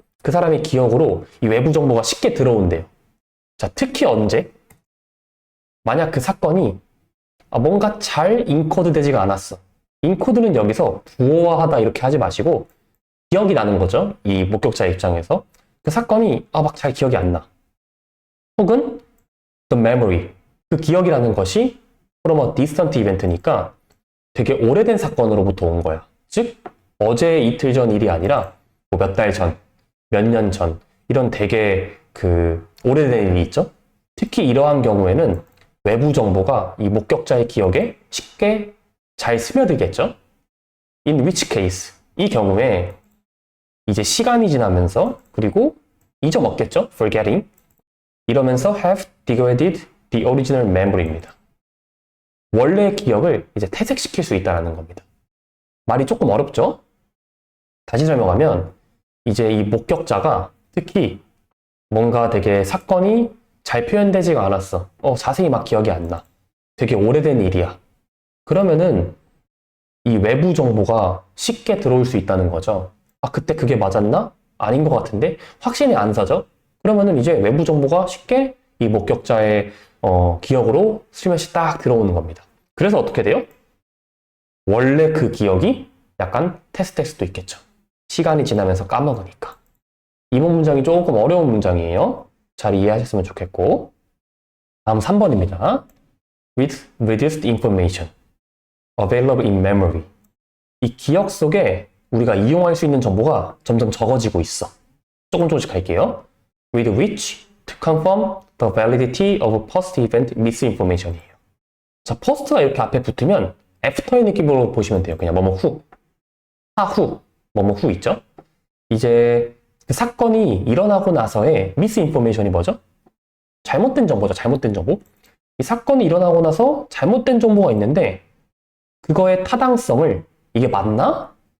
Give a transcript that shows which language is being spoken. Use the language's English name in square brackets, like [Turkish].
[Korean] 그 사람의 기억으로 이 외부 정보가 쉽게 들어온대요. 자, 특히 언제? 만약 그 사건이 뭔가 잘 인코드 되지가 않았어. 인코드는 여기서 부호화하다 이렇게 하지 마시고 기억이 나는 거죠. 이 목격자 입장에서. 그 사건이 막 잘 기억이 안 나. 혹은 [English] the memory. [Korean] 그 기억이라는 것이 [English] from a distant event [Korean] 니까 되게 오래된 사건으로부터 온 거야. 즉 어제 이틀 전 일이 아니라 뭐 몇 달 전, 몇 년 전 이런 되게 그 오래된 일이 있죠. 특히 이러한 경우에는 외부 정보가 이 목격자의 기억에 쉽게 잘 스며들겠죠. [English] In which case [Korean] 이 경우에 이제 시간이 지나면서 그리고 잊어먹겠죠. [English] Forgetting [Korean] 이러면서 [English] have degraded the original memory입니다. [Korean] 원래의 기억을 이제 퇴색시킬 수 있다는 겁니다. 말이 조금 어렵죠? 다시 설명하면 이제 이 목격자가 특히 뭔가 되게 사건이 잘 표현되지가 않았어. 자세히 막 기억이 안 나. 되게 오래된 일이야. 그러면은 이 외부 정보가 쉽게 들어올 수 있다는 거죠. 아, 그때 그게 맞았나? 아닌 것 같은데? 확신이 안 사죠? 그러면은 이제 외부 정보가 쉽게 이 목격자의 기억으로 슬며시 딱 들어오는 겁니다. 그래서 어떻게 돼요? 원래 그 기억이 약간 테스트할 수도 있겠죠. 시간이 지나면서 까먹으니까. 이번 문장이 조금 어려운 문장이에요. 잘 이해하셨으면 좋겠고. 다음 3번입니다. [English] With reduced information available in memory. [Korean] 이 기억 속에 우리가 이용할 수 있는 정보가 점점 적어지고 있어. 조금씩 할게요. [English] With which to confirm the validity of post-event misinformation이에요. [Korean] 자, post가 이렇게 앞에 붙으면 after의 느낌으로 보시면 돼요. 그냥 뭐뭐 후, 사후, 뭐뭐 후 있죠? 이제 그 사건이 일어나고 나서의 misinformation이 뭐죠? 잘못된 정보죠. 잘못된 정보. 이 사건이 일어나고 나서 잘못된 정보가 있는데 그거의 타당성을 이게 맞나?